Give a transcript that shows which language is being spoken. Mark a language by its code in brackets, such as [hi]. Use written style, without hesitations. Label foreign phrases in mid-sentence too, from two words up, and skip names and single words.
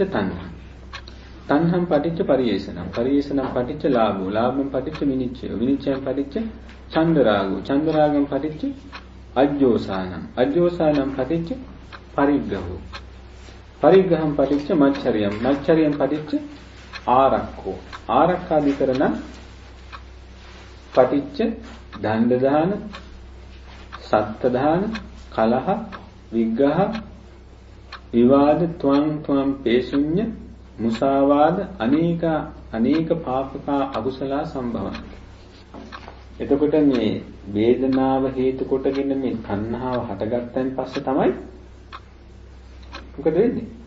[pi] තණ්හං තණ්හං පටිච්ච පරියේෂණං පරියේෂණං පටිච්ච ලාභෝ ලාභං පටිච්ච විනිච්ඡය විනිච්ඡයං පටිච්ච චන්දරාගෝ චන්දරාගං පටිච්ච අජ්ජෝසානං අජ්ජෝසානං පටිච්ච පරිග්‍රහෝ පරිග්‍රහං පටිච්ච මච්චරියං මච්චරියං පටිච්ච ආරක්ඛෝ ආරක්ඛාදිකරණ පටිච්ච දණ්ඩ දාන සත්ත දාන කලහ විග්‍රහ විවාද ත්වං පේසුඤ්ඤ මුසාවාද අනේක පාපක අකුසල සම්භවන. [si] එතකොට මේ වේදනාව හේතු කොටගෙන මේ තණ්හාව හටගත්තන් පස්සේ තමයි මොකද වෙන්නේ?